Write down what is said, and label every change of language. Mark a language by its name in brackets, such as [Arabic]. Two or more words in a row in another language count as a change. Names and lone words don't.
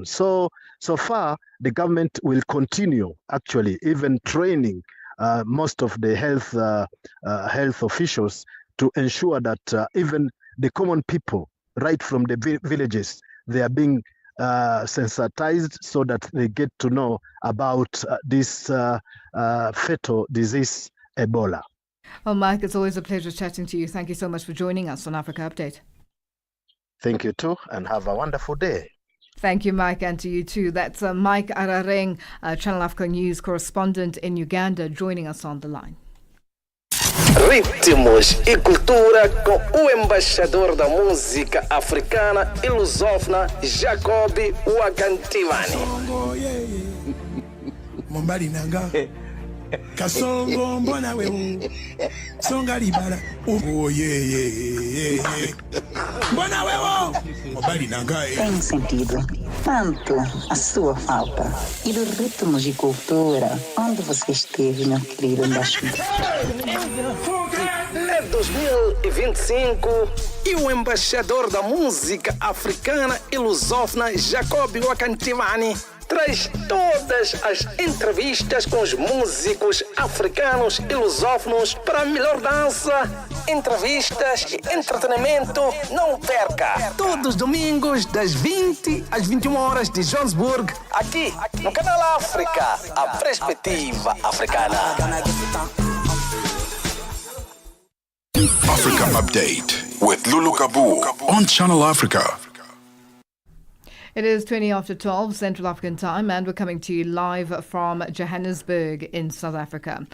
[English] So far, the government will continue actually even training most of the health officials to ensure that even the common people, right from the villages, they are being sensitized so that they get to know about this fatal disease, Ebola. Well, Mike, it's always a pleasure chatting to you. Thank you so much for joining us on Africa Update. Thank you too, and have a wonderful day. Thank you, Mike, and to you too. That's Mike Arareng, Channel Africa News correspondent in Uganda, joining us on the line. [Portuguese] Ritmos e cultura com o embaixador da música africana e lusófona, Jacob Wakantivani. [Lingala] Mombali nanga kasongo mbona wewe songa libala [English] oh yeah [Lingala] mbona wewe mombali nanga [Portuguese] tem sentido tanto a sua falta e dos ritmos de cultura onde você esteve, meu querido embaixador. É 2025 e o embaixador da música africana e lusófona, Jacob Wakantivani, traz todas as entrevistas com os músicos africanos e lusófonos para a melhor dança, entrevistas e entretenimento. Não perca! Todos os domingos, das 20 às 21 horas de Johannesburg, aqui no Canal África, a perspectiva africana. [English] Africa Update with Lulu Gaboo on Channel Africa. It is 20 after 12 Central African time, and we're coming to you live from Johannesburg in South Africa.